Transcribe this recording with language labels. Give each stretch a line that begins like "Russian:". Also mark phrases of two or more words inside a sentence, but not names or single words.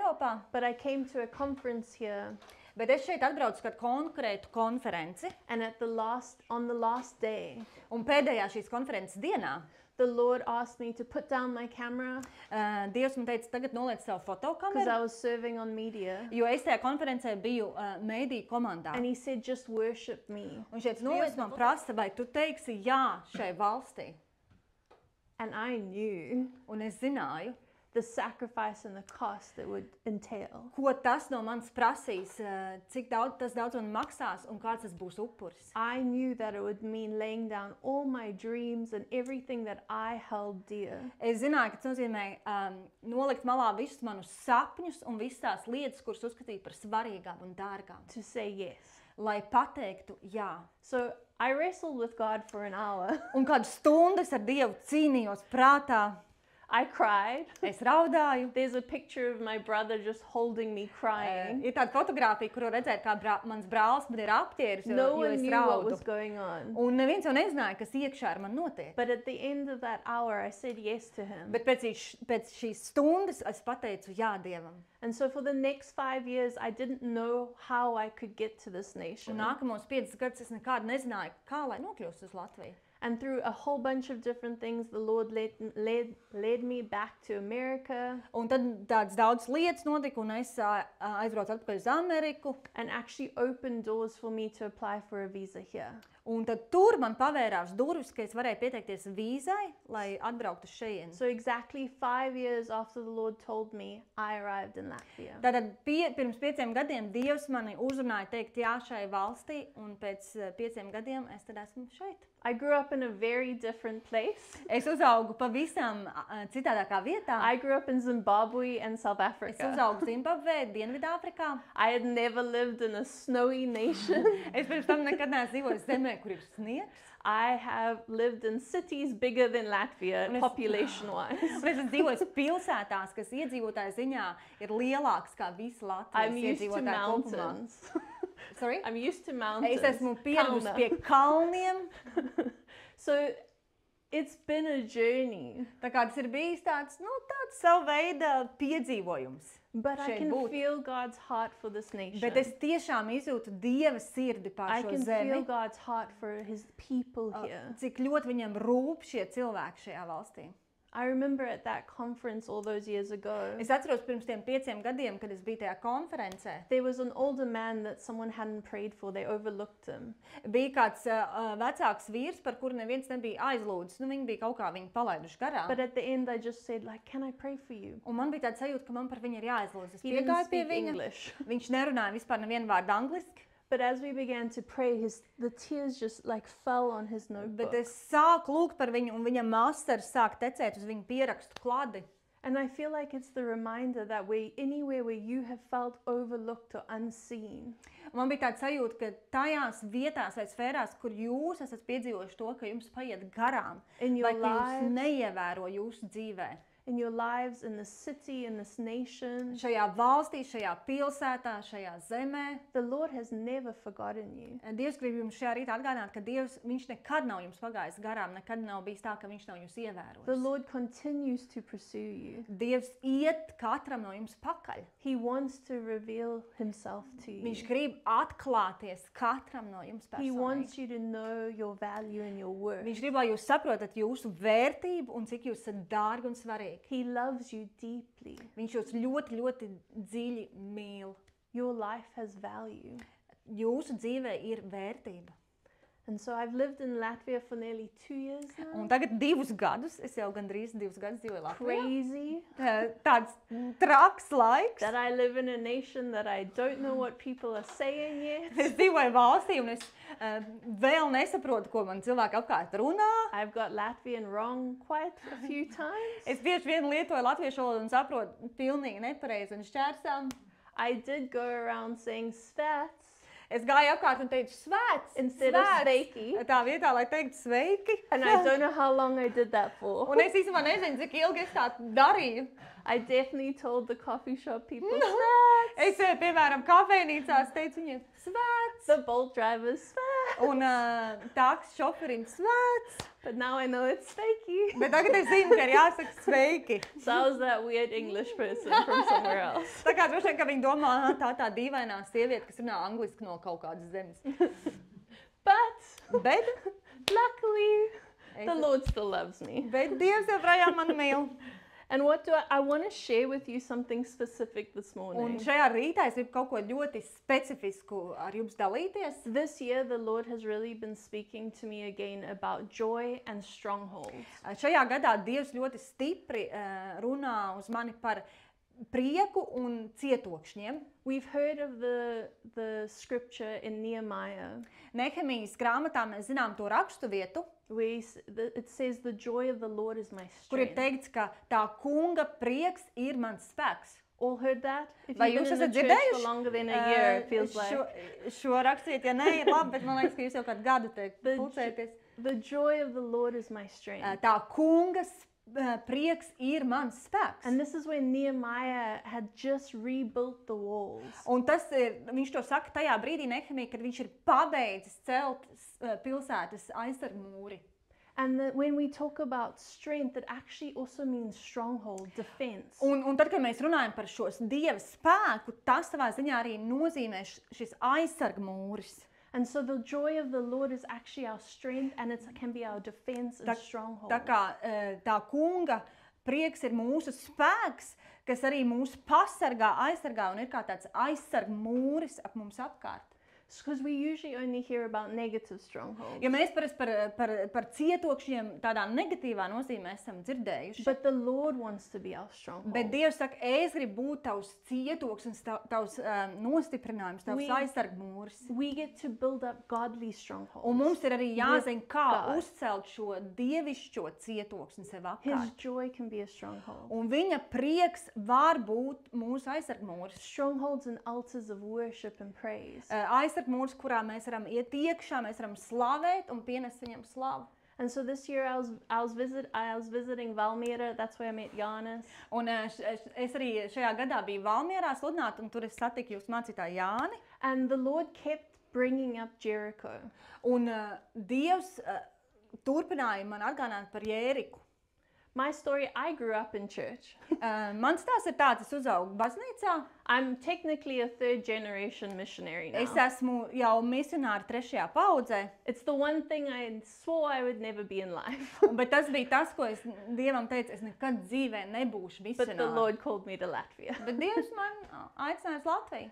Latvian: telpā.
English: But I came to a conference here,
Latvian: Bet es šeit atbraucu uz kādu konkrētu konferenci.
English: and on the last day,
Latvian: Un pēdējā šīs konferences dienā
English: the Lord asked me to put down my camera
Latvian: Dievs man teica, tagad noliec savu
English: because
Latvian: fotokameru,
English: I was serving on media.
Latvian: jo es tajā konferencē biju mēdīju komandā.
English: And he said, just worship me.
Latvian: Un šeit noliec man prasa, vai tu teiksi jā šai valstī.
English: And I knew
Latvian: Un es zināju,
English: the sacrifice and the cost it would entail.
Latvian: ko tas no manis prasīs, cik tas daudz man maksās un kāds tas būs upuris.
English: I knew that it would mean laying down all my dreams and everything that I held dear.
Latvian: Es zināju, ka tas nozīmē nolikt malā visus manus sapņus un visas tās lietas, kuras uzskatīju par svarīgām un dārgām,
English: To say yes.
Latvian: lai pateiktu jā.
English: So I wrestled with God for an hour.
Latvian: Un kādu stundu es ar Dievu cīnījos prātā,
English: I cried.
Latvian: es raudāju.
English: There's a picture of my brother just holding me crying.
Latvian: Ir tāda fotogrāfija, kuru redzēt, kā mans brālis man ir apķēris,
English: No
Latvian: jo
English: one
Latvian: es
English: knew what
Latvian: raudu.
English: was going on.
Latvian: Un neviens jau nezināja, kas iekšā ar man notiek.
English: But at the end of that hour, I said yes to him.
Latvian: Bet pēc šīs stundas es pateicu jā Dievam.
English: And so for the next 5 years, I didn't know how I could get to this
Latvian: Un
English: nation.
Latvian: nākamos 5 gadus es nekādu nezināju, kā lai nokļūstu uz Latviju.
English: And through a whole bunch of different things, the Lord led me back to America
Latvian: Un tad tādas daudz lietas notika, un es aizbraucu atpakaļ uz Ameriku.
English: and actually opened doors for me to apply for a visa here.
Latvian: Un tad tur man pavērās durvis, ka es varēju pieteikties vīzai, lai atbrauktu šeit.
English: So exactly 5 years after the Lord told me, I arrived in Latvia.
Latvian: Tātad pirms 5 gadiem Dievs mani uzrunāja teikt jā šai valstī, un pēc 5 gadiem es tad esmu šeit.
English: I grew up in a very different place.
Latvian: Es uzaugu pavisam citādākā vietā.
English: I grew up in Zimbabwe and South
Latvian: Es
English: Africa.
Latvian: uzaugu Zimbabvē, Dienvidāfrikā.
English: I had never lived in a snowy nation.
Latvian: Es pirms tam nekad neesmu dzīvojis zemē, kur ir sniegs.
English: I have lived in cities bigger than Latvia
Latvian: Un es-
English: population-wise.
Latvian: Un es esmu dzīvojis pilsētās, kas iedzīvotāju ziņā ir lielāks kā visa
English: I'm
Latvian: Latvijas
English: used to
Latvian: iedzīvotāju kopumā.
English: mountains. Sorry? I'm used to mountains.
Latvian: Es esmu pieradusi Kalna. pie kalniem.
English: So it's been a journey,
Latvian: Tā kā tas ir bijis tāds savu veidu piedzīvojums.
English: but I
Latvian: šeit
English: can
Latvian: būt.
English: feel God's heart for this nation.
Latvian: Bet es tiešām izjūtu Dieva sirdi pār
English: I
Latvian: šo
English: can
Latvian: zemi.
English: feel God's heart for his people here.
Latvian: Cik ļoti viņam rūp šie cilvēki šajā valstī.
English: I remember at that conference all those years ago, Es atceros pirms tiem 5 gadiem, kad es biju tajā konferencē. there was an older man that someone hadn't prayed for. They overlooked him.
Latvian: Bija kāds vecāks vīrs, par kuru neviens nebija aizlūdzis. Viņi bija kaut kā viņu palaiduši garām.
English: But at the end, I just said, like, can I pray for you?
Latvian: Un man bija tāds sajūta, ka man par viņu ir jāaizlūdz. Es
English: He didn't
Latvian: piegāju pie
English: speak
Latvian: viņa.
English: English.
Latvian: Viņš nerunāja vispār nevienu vārdu angliski.
English: But as we began to pray, the tears just like fell on his notebook.
Latvian: Bet es sāku lūgt par viņu, un viņa masters sāk tecēt uz viņa pierakstu kladi.
English: And I feel like it's the reminder that anywhere where you have felt overlooked or unseen,
Latvian: Un man bija tāds sajūta, ka tajās vietās vai sfērās, kur jūs esat piedzīvojuši to, ka jums paiet garām,
English: In your
Latvian: vai ka jūs
English: lives.
Latvian: neievēro jūsu dzīvē.
English: in your lives, in this city, in this nation,
Latvian: Šajā valstī, šajā pilsētā, šajā zemē.
English: the Lord has never forgotten you.
Latvian: Dievs grib jums šajā rītā atgādināt, ka Viņš nekad nav jums pagājis garām, nekad nav bijis tā, ka Viņš nav jūs
English: The
Latvian: ievērojis.
English: Lord continues to pursue you.
Latvian: Dievs iet katram no jums pakaļ.
English: He wants to reveal himself to you.
Latvian: Viņš grib atklāties katram no jums
English: He wants
Latvian: personīgi.
English: you to know your value and your worth.
Latvian: Viņš grib, lai jūs saprotat jūsu vērtību un cik jūs esat dārgi un svarīgi.
English: He loves you deeply.
Latvian: Viņš jūs ļoti, ļoti dziļi mīl.
English: Your life has value.
Latvian: Jūsu dzīvē ir vērtība.
English: And so I've lived in Latvia for nearly 2 years now.
Latvian: Un tagad 2 gadus, es jau gandrīz 2 gadus dzīvoju Latvijā.
English: Crazy
Latvian: Tāds traks laiks.
English: that I live in a nation that I don't know what people are saying yet.
Latvian: Es dzīvoju valstī un es vēl nesaprotu, ko man cilvēki apkārt runā.
English: I've got Latvian wrong quite a few times.
Latvian: Es bieži vien lietoju latviešu valodu un saprotu pilnīgi nepareizi un šķērsām.
English: I did go around saying svats
Latvian: Es gāju apkārt un teicu svēts,
English: instead of
Latvian: svēts. sveiki. Tā vietā, lai teiktu sveiki.
English: And I don't know how long I did that for.
Latvian: Un es īstenībā nezinu, cik ilgi es tā darīju.
English: I definitely told the coffee shop people
Latvian: Es, piemēram, kafejnīcās teicu viņiem svēts.
English: the Bolt drivers svats.
Latvian: Un tāks šoferim svēts.
English: But now I know it's sveiki.
Latvian: Bet tagad es zinu, ka ir jāsaka sveiki.
English: So I was that weird English person from somewhere else.
Latvian: Tā kā kā droši vien, ka viņi domā, tā dīvainā sieviete, kas runā angliski no kaut kādas zemes. Bet
English: luckily, the Lord still loves me.
Latvian: Bet Dievs joprojām mani mīl.
English: And what do I want to share with you something specific this
Latvian: Un
English: morning.
Latvian: šajā rītā es gribu kaut ko ļoti specifisku ar jums dalīties.
English: This year, the Lord has really been speaking to me again about joy and strongholds.
Latvian: Šajā gadā Dievs ļoti stipri runā uz mani par prieku un cietokšņiem.
English: We've heard of the scripture in Nehemiah.
Latvian: Nehemijas grāmatā mēs zinām to rakstu vietu,
English: It says, the joy of the Lord is my
Latvian: kur ir
English: strength.
Latvian: teikts, ka tā kunga prieks ir mans spēks.
English: All heard that? If
Latvian: Vai
English: you've
Latvian: jūs
English: been in
Latvian: esat
English: the church for
Latvian: dzirdējuši?
English: longer than a year, it feels like.
Latvian: Šo rakstiet, ja ne, ir labi, bet man liekas, ka jūs jau kādu gadu te
English: The
Latvian: pulcēties.
English: The joy of the Lord is my strength.
Latvian: Tā kungas prieks ir mans spēks.
English: And this is when Nehemiah had just rebuilt the walls.
Latvian: Un tas ir, viņš to saka tajā brīdī, Nehemija, kad viņš ir pabeidzis celt pilsētas aizsargmūri.
English: And that when we talk about strength, it actually also means stronghold, defense.
Latvian: Un tad, kad mēs runājam par šos Dieva spēku, tas savā ziņā arī nozīmē šis aizsargmūris.
English: And so the joy of the Lord is actually our strength, and it can be our defense and stronghold.
Latvian: Tā kā tā kunga prieks ir mūsu spēks, kas arī mūs pasargā, aizsargā un ir kā tāds aizsargmūris ap mums apkārt.
English: Because we usually only hear about negative strongholds.
Latvian: Jo mēs parasti par cietokšņiem tādā negatīvā nozīmē esam dzirdējuši.
English: But the Lord wants to be our stronghold.
Latvian: Bet Dievs saka, es gribu būt tavs cietoksnis, tavs nostiprinājums, tavs aizsargmūris.
English: We get to build up godly strongholds.
Latvian: Un mums ir arī jāzina, kā
English: God.
Latvian: uzcelt šo dievišķo cietoksni sev
English: His
Latvian: apkārt.
English: joy can be a stronghold.
Latvian: Un viņa prieks var būt mūsu aizsargmūris.
English: Strongholds and altars of worship and praise.
Latvian: Aizsargmūris, kurā mēs varam iet iekšā, mēs varam slavēt un pienest viņam slavu.
English: And so this year I was visiting Valmiera. That's where I met Jānis.
Latvian: Un es arī šajā gadā biju Valmierā sludināt, un tur es satiku jūsu mācītāju Jāni.
English: And the Lord kept bringing up Jericho.
Latvian: Un Dievs turpināja man atgādināt par Jēriku.
English: My story, I grew up in church.
Latvian: Mans stāsts ir tāds, es uzaugu baznīcā.
English: I'm technically a third generation missionary now.
Latvian: Es esmu jau misionāri 3. paudzē,
English: It's the one thing I swore I would never be in life.
Latvian: bet tas bija tas, ko es Dievam teicu, es nekad dzīvē nebūšu
English: But the
Latvian: misionāri.
English: Lord called me to Latvia.
Latvian: Bet Dievs man aicināja uz Latviju.